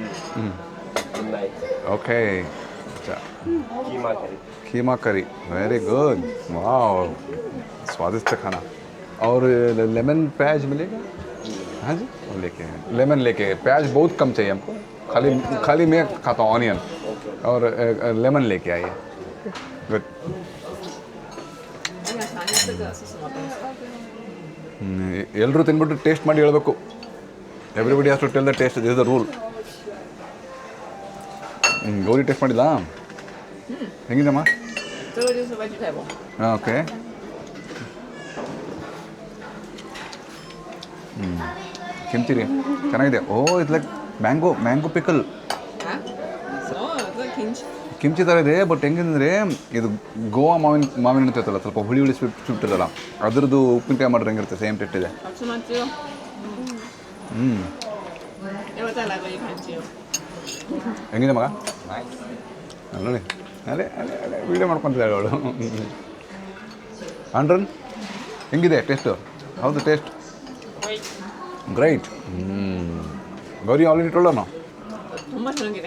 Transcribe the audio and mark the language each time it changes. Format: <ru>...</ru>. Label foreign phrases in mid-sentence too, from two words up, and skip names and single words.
<hi>ओके. अच्छा. कीमा करी.</hi> <en>very good.</en> <hi>वाह, स्वादिष्ट खाना. और लेमन प्याज मिलेगा? हाँ जी, वो लेके हैं. लेमन लेके. प्याज बहुत कम चाहिए हमको, खाली मैं खाता हूँ ऑनियन, और लेमन लेके आइए. गुड.</hi> <zh>我想尝一下这个是什么东西。</zh> <kn>ಎಲ್ಲರೂ ತಿನ್ಬಿಟ್ಟು ಟೇಸ್ಟ್ ಮಾಡಿ ಹೇಳಬೇಕು.</kn> <en>Everybody has to tell the taste. This is the rule.</en> <kn>ಗೌರಿ ಟೇಸ್ಟ್ ಮಾಡಿಲ್ಲ? ಹೆಂಗಿದಮ್ಮ?</kn> <zh>这个就是 vegetable。</zh> <kn>ಓಕೆ. ಕಿಮ್ಚಿ ರೀ, ಚೆನ್ನಾಗಿದೆ. ಓ, ಇದು</kn> <en>like mango pickle.</en> <zh>啊？哦，这kimchi。</zh> <kn>ಕಿಮ್ಚಿ ಥರ ಇದೆ, ಬಟ್ ಹೆಂಗಂದರೆ ಇದು ಗೋವಾ ಮಾವಿನ ಇರ್ತೈತಲ್ಲ, ಸ್ವಲ್ಪ ಹುಳಿ ಸ್ವೀಟ್ ಇರ್ತಲ್ಲ, ಅದ್ರದ್ದು ಉಪ್ಪಿನಕಾಯಿ ಮಾಡಿದ್ರೆ ಹೆಂಗಿರುತ್ತೆ,</kn> <en>same taste</en> <kn>ಇದೆ.</kn> <zh>好吃吗？鸡肉。要不要再来个一盘鸡肉？</zh> <kn>ಹೆಂಗಿದೆ ಮಗ? ನೋಡಿ, ಅದೇ ವೀಡಿಯೋ ಮಾಡ್ಕೊತಿದ್ದಾಳೆ ಅವಳು. ಆಂಡ್ರನ್ ಹೆಂಗಿದೆ ಟೇಸ್ಟು? ಹೌದು</kn> <en>taste great.</en> <kn>ಗೌರಿ ಆಲ್ರೆಡಿ ಟೋಲ್ಡನು ತುಂಬ ಚೆನ್ನಾಗಿದೆ.</kn>